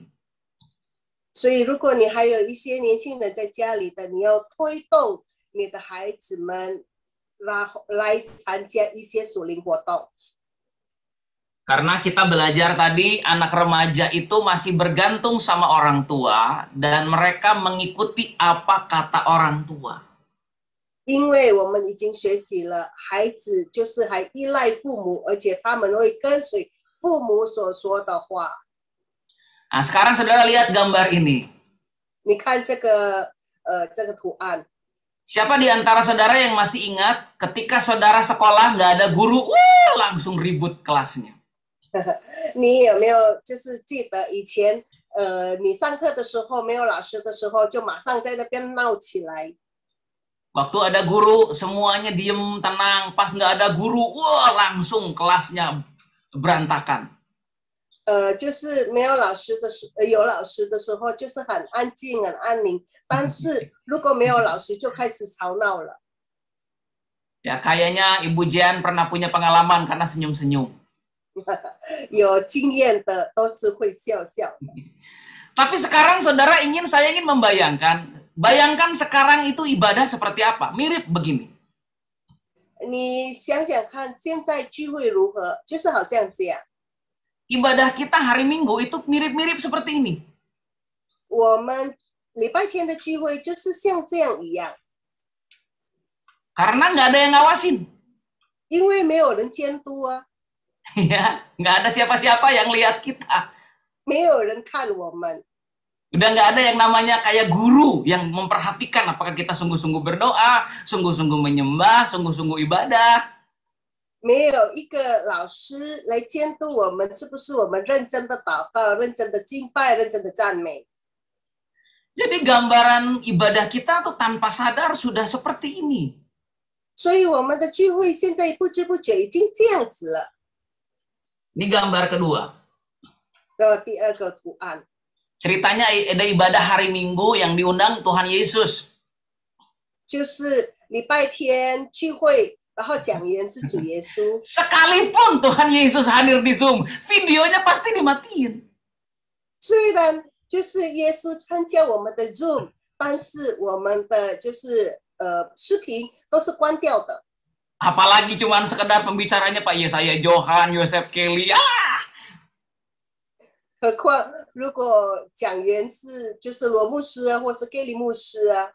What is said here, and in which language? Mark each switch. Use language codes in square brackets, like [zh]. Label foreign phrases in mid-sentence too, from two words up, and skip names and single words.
[zh] 所以，如果你还有一些年轻人在家里的，你要推动你的孩子们来参加一些属灵活动。 [id] Karena kita belajar tadi, anak remaja itu masih bergantung sama orang tua dan mereka mengikuti apa kata orang tua. [zh] 因为我们已经学习了，孩子就是还依赖父母，而且他们会跟随父母所说的话。 [id] Nah, sekarang saudara lihat gambar ini. [zh] 你看这个图案， [id] Siapa di antara saudara yang masih ingat ketika saudara sekolah nggak ada guru, langsung ribut kelasnya? [zh] 你有没有就是记得以前你上课的时候没有老师的时候，就马上在那边闹起来。 [id] Waktu ada guru, semuanya diem, tenang. Pas nggak ada guru, langsung kelasnya berantakan. [zh] 就是没有老师的时，有老师的时候就是很安静、很安宁。但是如果没有老师，就开始吵闹了。 [id] Ya, kayaknya Ibu Jan pernah punya pengalaman karena senyum-senyum. [zh] 有经验的都是会笑笑。 [id] Tapi sekarang saudara saya ingin membayangkan, bayangkan sekarang itu ibadah seperti apa? Mirip begini. [zh] 你想想看，现在聚会如何？就是好像这样。 [id] Ibadah kita hari Minggu itu mirip-mirip seperti ini. [zh] 我们礼拜天的聚会就是像这样一样， [id] Karena nggak ada yang ngawasin. [zh] 因为没有人监督啊， [id] Ya, nggak ada siapa-siapa yang lihat kita. [zh] 没有人看我们。 [id] Udah nggak ada yang namanya kayak guru yang memperhatikan apakah kita sungguh-sungguh berdoa, sungguh-sungguh menyembah, sungguh-sungguh ibadah. [zh] 没有一个老师来监督我们是不是我们认真的祷告、认真的敬拜、认真的赞美。 [id] Jadi gambaran ibadah kita tuh tanpa sadar sudah seperti ini. [zh] 所以我们的聚会现在不知不觉已经这样子了。 [id] Ini gambar kedua. [zh] 第二个图案 [id] Ceritanya ada ibadah hari Minggu yang diundang Tuhan Yesus. [zh] 就是礼拜天聚会，然后讲员是主耶稣。 [id] Sekalipun Tuhan Yesus hadir di Zoom, videonya pasti dimatiin. [zh] 虽然就是耶稣参加我们的 Zoom， 但是我们的就是视频都是关掉的。 [id] Apalagi cuman sekedar pembicaranya Pak Yesaya Johan, Yosef Kelly. [zh] 何况如果讲员是就是罗牧师啊，或是 Kelly 牧师啊，